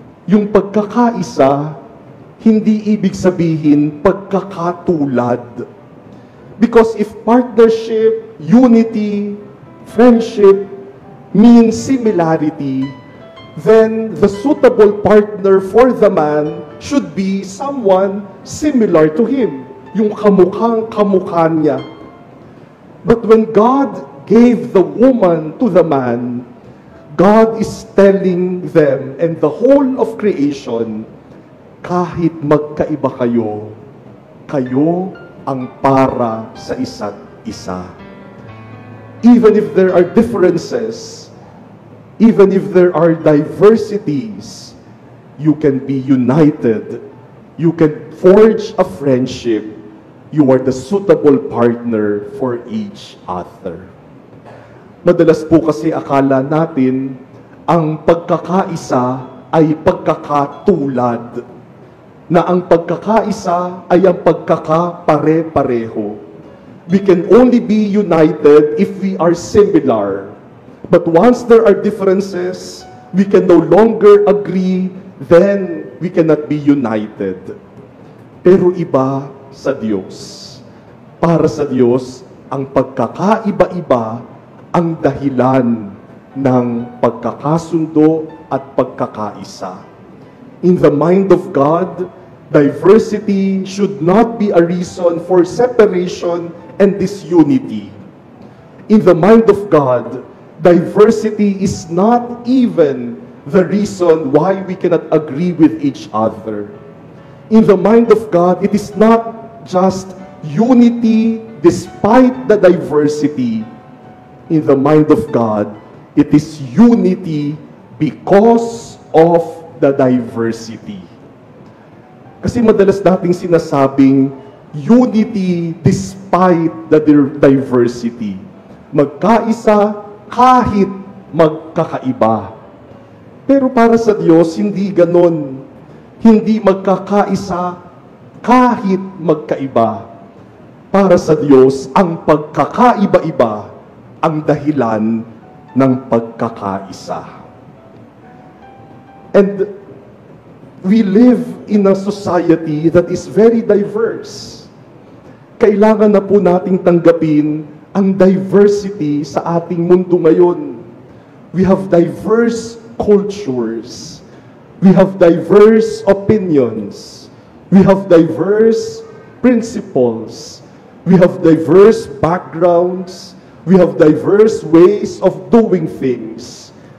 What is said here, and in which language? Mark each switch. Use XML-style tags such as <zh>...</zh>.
<tl>Yung pagkakaisa, hindi ibig sabihin pagkakatulad.</tl> <en>Because if partnership, unity, friendship means similarity, then the suitable partner for the man should be someone similar to him.</en> <tl>Yung kamukhang-kamukha niya.</tl> <en>But when God gave the woman to the man, God is telling them and the whole of creation,</en> <tl>kahit magkaiba kayo, kayo ang para sa isa't isa.</tl> <en>Even if there are differences, even if there are diversities, you can be united. You can forge a friendship. You are the suitable partner for each other.</en> <tl>Madalas po kasi akala natin, ang pagkakaisa ay pagkakatulad. Na ang pagkakaisa ay ang pagkakapare-pareho.</tl> <en>We can only be united if we are similar. But once there are differences, we can no longer agree, then we cannot be united.</en> <tl>Pero iba sa Diyos. Para sa Diyos, ang pagkakaiba-iba ang dahilan ng pagkakasundo at pagkakaisa.</tl> <en>In the mind of God, diversity should not be a reason for separation and disunity. In the mind of God, diversity is not even the reason why we cannot agree with each other. In the mind of God, it is not just unity despite the diversity. In the mind of God, it is unity because of the diversity.</en> <tl>Kasi madalas nating sinasabing</tl> <en>unity despite the diversity.</en> <tl>Magkaisa kahit magkakaiba. Pero para sa Diyos, hindi ganon. Hindi magkakaisa kahit magkaiba. Para sa Diyos, ang pagkakaiba-iba ang dahilan ng pagkakaisa.</tl> <en>And we live in a society that is very diverse.</en> <tl>Kailangan na po nating tanggapin ang diversity sa ating mundo ngayon.</tl> <en>We have diverse cultures. We have diverse opinions. We have diverse principles. We have diverse backgrounds. We have diverse ways of doing things.</en>